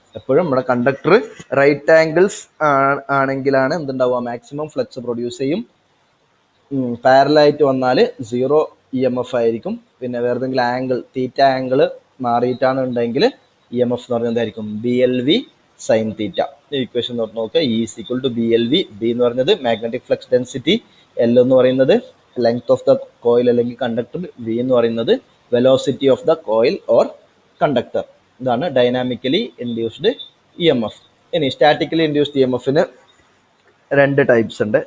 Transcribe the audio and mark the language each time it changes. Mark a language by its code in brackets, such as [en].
[ml] എപ്പോഴും നമ്മുടെ conductor right angles ആണെങ്കിലാണ് എന്തുണ്ടാവുക, maximum flux produce ചെയ്യും. പാരലായിട്ട് വന്നാൽ 0 EMF ആയിരിക്കും. പിന്നെ വേറെ ഏതെങ്കിലും ആംഗിൾ തീറ്റ ആംഗിൾ മാറിയിട്ടാണ് ഉണ്ടെങ്കിൽ EMF എന്ന് പറയുന്നത് എന്തായിരിക്കും, BLV സൈൻ തീറ്റ. [en] Equation നോക്കുക, E is equal to BLV. B [ml] എന്ന് പറയുന്നത് [en] Magnetic flux density, L എന്ന് പറയുന്നത് length of the coil അല്ലെങ്കിൽ കണ്ടക്ടർ, V എന്ന് പറയുന്നത് velocity of the coil or conductor. [ml] ഇതാണ് ഡൈനാമിക്കലി ഇൻഡ്യൂസ്ഡ് EMF. ഇനി സ്റ്റാറ്റിക്കലി ഇൻഡ്യൂസ്ഡ് EMFന് 2 ടൈപ്സ് ഉണ്ട്.